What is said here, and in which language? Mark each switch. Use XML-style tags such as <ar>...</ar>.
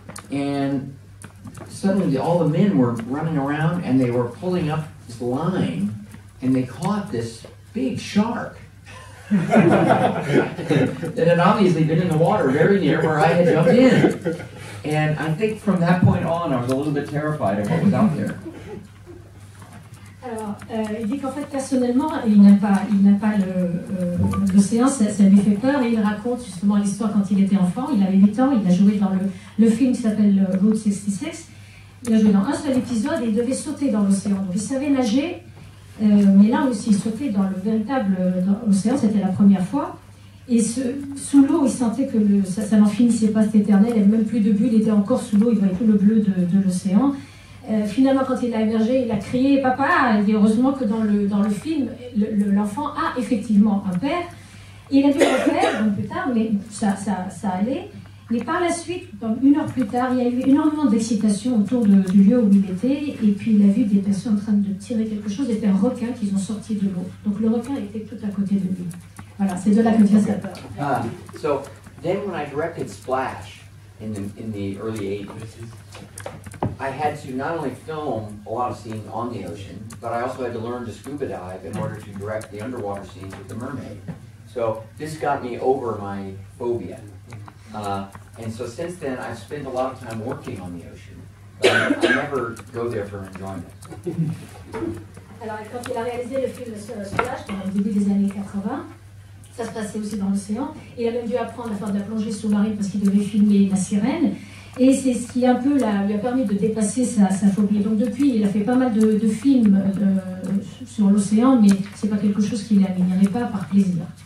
<en>And suddenly all the men were running around and they were pulling up this line and they caught this big shark that had obviously been in the water very near where I had jumped in. And I think from that point on I was a little bit terrified of what was out there.</en> <fr>Alors, il dit qu'en fait, personnellement, il n'aime pas l'océan, ça lui fait peur, et il raconte justement l'histoire quand il était enfant. Il avait 8 ans, il a joué dans le film qui s'appelle Route 66. Il a joué dans un seul épisode et il devait sauter dans l'océan. Donc il savait nager, mais là aussi, sauter dans le véritable océan, c'était la première fois. Et sous l'eau, il sentait que ça n'en finissait pas, c'était éternel, il n'y avait même plus de bulles, il était encore sous l'eau, il voyait tout le bleu de l'océan. Finalement, quand il a émergé, il a crié « Papa !» Et heureusement que dans le film, l'enfant a effectivement un père. Il a dû le refaire, donc plus tard, mais ça allait. Mais par la suite, donc 1 heure plus tard, il y a eu énormément d'excitation autour du lieu où il était. Et puis il a vu des personnes en train de tirer quelque chose. C'était un requin qu'ils ont sorti de l'eau. Donc le requin était tout à côté de lui. Voilà, c'est de là que vient sa peur.</fr> <en>So then when I directed Splash in the early 80s, I had to not only film a lot of scenes on the ocean, but I also had to learn to scuba dive in order to direct the underwater scenes with the mermaid. So this got me over my phobia. And so since then, I've spent a lot of time working on the ocean. But I never go there for enjoyment.</en> <fr>Alors, quand il a réalisé le film Splash, dans le début des années 80, ça se passait aussi dans l'océan. Il a même dû apprendre à faire de la plongée sous-marine parce qu'il devait filmer La Sirène. Et c'est ce qui un peu lui a permis de dépasser sa phobie. Donc depuis, il a fait pas mal de films sur l'océan, mais c'est pas quelque chose qu'il n'irait pas par plaisir.</fr>